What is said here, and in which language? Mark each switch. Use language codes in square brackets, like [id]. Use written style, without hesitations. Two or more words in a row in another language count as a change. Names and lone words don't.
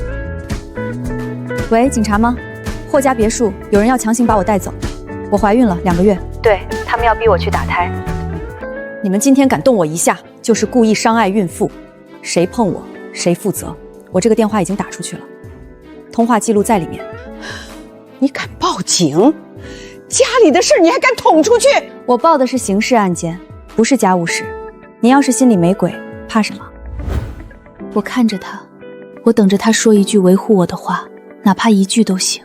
[zh] 喂，警察嗎？霍家別墅有人要強行把我帶走，我懷孕了2個月。对，他們要逼我去打胎。你們今天敢動我一下，就是故意傷害孕婦，誰碰我誰負責。我這個電話已經打出去了，通話記錄在裡面。你敢報警？家裡的事你還敢捅出去？我報的是刑事案件，不是家務事。您要是心裡沒鬼，怕什麼？我看着他，我等着他說一句維護我的話，哪怕一句都行。